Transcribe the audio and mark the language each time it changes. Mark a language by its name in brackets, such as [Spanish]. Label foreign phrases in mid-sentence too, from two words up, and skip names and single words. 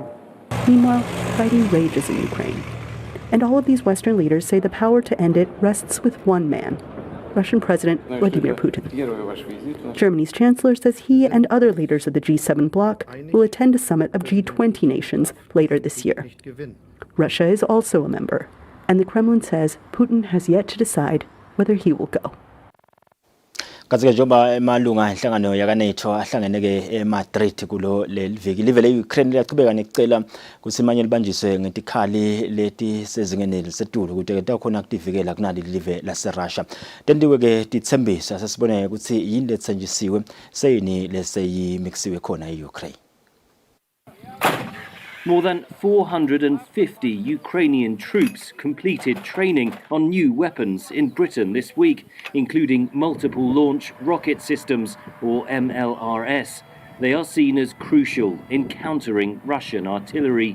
[English] Meanwhile, fighting rages in Ukraine. And all of these Western leaders say the power to end it rests with one man, Russian President Vladimir Putin. Germany's chancellor says he and other leaders of the G7 bloc will attend a summit of G20 nations later this year. Russia is also a member, and the Kremlin says Putin has yet to decide whether he will go. [Swati] Kazi-ke njengoba emalunga enhlangano yaka-NATO ahlangene-ke eMadrid kulo leliviki, live le-Ukraine liyachubeka nekucela ukuthi imanye libanjiswe ngetikhali leti sezingeni elisetulu ukuthi takhona kutivikela kunali live laseRussia. Tendiwe-ke tithembisa sesibone ukuthi yini lethenjisiwe seyini leseyimixiwe khona e-Ukraine. [English] More than 450 Ukrainian troops completed training on new weapons in Britain this week, including multiple launch rocket systems, or MLRS. They are seen as crucial in countering Russian artillery.